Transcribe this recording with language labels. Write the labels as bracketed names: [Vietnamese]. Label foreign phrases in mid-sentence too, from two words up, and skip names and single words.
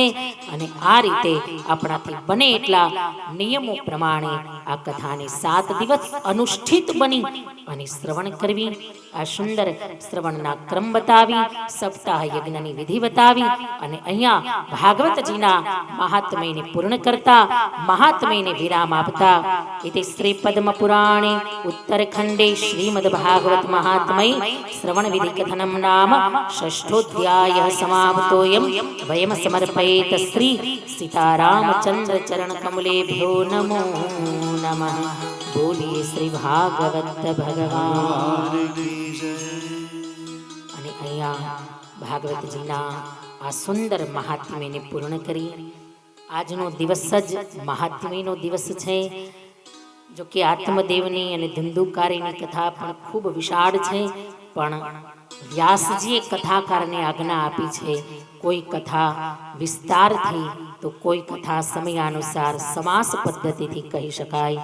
[Gujarati] અને આ રીતે આપણાથી બને એટલા નિયમો પ્રમાણે આ કથાને 7 દિવસ અનુષ્ઠિત બની અને શ્રવણ કરવી. આ સુંદર શ્રવણના ક્રમ બતાવી, સપ્તાહ યજ્ઞની વિધિ બતાવી અને અહીંયા ભાગવતજીના મહાત્મ્યને પૂર્ણ કરતા, મહાત્મ્યને વિરામ આપતા. [Sanskrit] इति श्री पद्म पुराणे उत्तरखंडे श्रीमद् भागवत महात्म्ये श्रवण विधि कथनं नाम षष्ठोऽध्यायः समाप्तोऽयं वयं समर्पयेत श्री सीतारामचंद्र चरण कमलेभ्यो नमो नमः. [Hindi] बोलिए श्री भागवत भगवान. [Gujarati] અને અહીંયા ભાગવતજીના આ સુંદર મહાત્મ્યને પૂર્ણ કરી આજનો દિવસ જ મહાત્મ્યનો દિવસ છે. જો કે આત્મદેવની અને ધંધુકારીની કથા પણ ખૂબ વિશાળ છે, પણ વ્યાસજીએ કથાકારને આજ્ઞા આપી છે, કોઈ કથા વિસ્તારથી તો કોઈ કથા સમયાનુસાર સમાસ પદ્ધતિથી કહી શકાય.